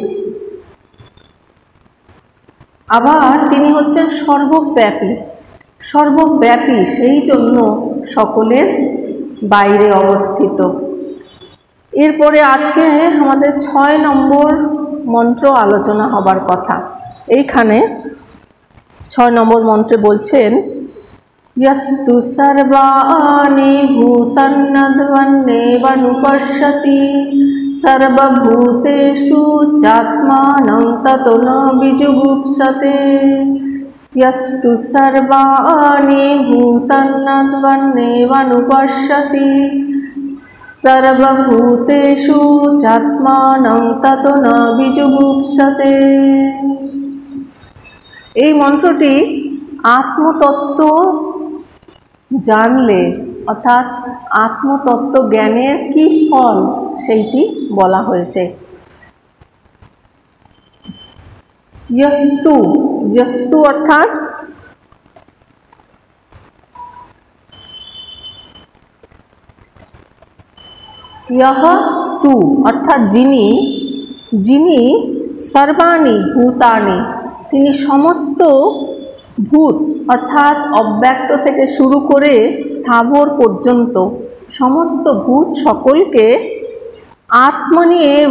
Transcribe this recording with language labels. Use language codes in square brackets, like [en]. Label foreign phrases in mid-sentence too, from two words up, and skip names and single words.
[bn] আবার তিনি হচ্ছেন সর্বব্যাপী, সর্বব্যাপী, সেই জন্য সকলের বাইরে অবস্থিত। এরপরে আজকে আমাদের 6 নম্বর মন্ত্র আলোচনা হবার কথা। এইখানে 6 নম্বর মন্ত্রে বলছেন, [sa] यस्तु सर्वाणि भूतान्यद्वन्नेवानुपश्यति सर्वभूतेषु चात्मानं ततो न विजुगुप्सते। यस्तु सर्वाणि भूतान्यद्वन्नेवानुपश्यति सर्वभूतेषु चात्मानं ततो न विजुगुप्सते। [bn] এই মন্ত্রটি আত্মতত্ত্ব জানলে অর্থাৎ আত্মতত্ত্ব জ্ঞানের কি ফল সেইটি বলা হয়েছে। [sa] यस्तु, यस्तु [bn] অর্থাৎ [sa] यह तु [bn] অর্থাৎ যিনি, যিনি [sa] সর্বাণি ভূতানি, [bn] তিনি সমস্ত ভূত অর্থাৎ অব্যক্ত থেকে শুরু করে স্থাবর পর্যন্ত সমস্ত ভূত সকলকে [sa] আত্মনি এব